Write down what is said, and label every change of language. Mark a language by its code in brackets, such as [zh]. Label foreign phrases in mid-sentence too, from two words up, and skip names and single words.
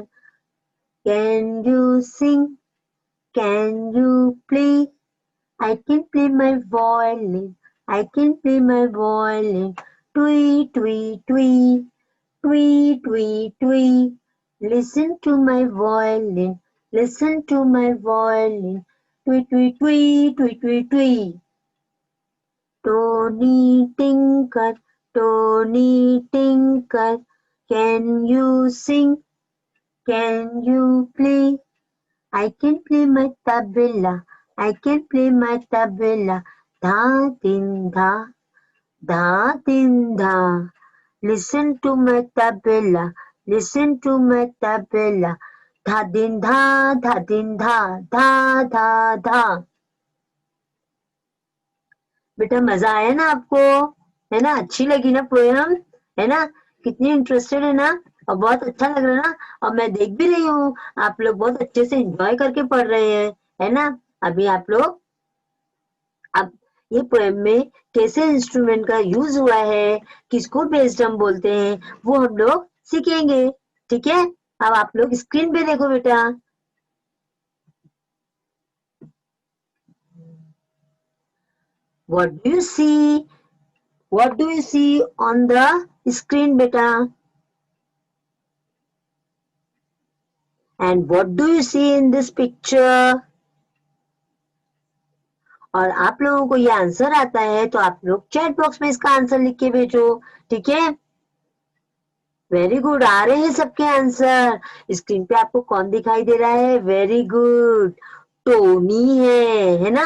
[en] Can you sing? Can you play? I can play my violin. I can play my violin. Twee, twee, twee. Twee, twee, twee. Listen to my violin. Listen to my violin. Twee, twee, twee, twee, twee, twee. Tony Tinker, Tony Tinker. Can you sing? Can you play? I can play my tabla. I can play my tabla. Dha din dha, dha din dha. Listen to my tabla. Listen to my tabla. Dha din dha, dha din dha, dha dha dha. [hi] बेटा मजा आया ना आपको? है ना? अच्छी लगी ना पोयम? है ना? कितनी इंटरेस्टेड है ना? और बहुत अच्छा लग रहा है ना? और मैं देख भी रही हूँ आप लोग बहुत अच्छे से एंजॉय करके पढ़ रहे हैं, है ना? अभी आप लोग अब ये पोएम में कैसे इंस्ट्रूमेंट का यूज हुआ है, किसको [en] bass drum [hi] बोलते हैं, वो हम लोग सीखेंगे। ठीक है? अब आप लोग स्क्रीन पे देखो बेटा। [en] What do you see? What do you see on the screen, beta? And what do you see in this picture? [hi] और आप लोगों को ये आंसर आता है तो आप लोग [en] chat box [hi] में इसका आंसर लिख के भेजो। ठीक है? [en] very good, [hi] आ रहे हैं सबके आंसर। स्क्रीन पे आपको कौन दिखाई दे रहा है? [en] very good, [hi] टोनी है ना?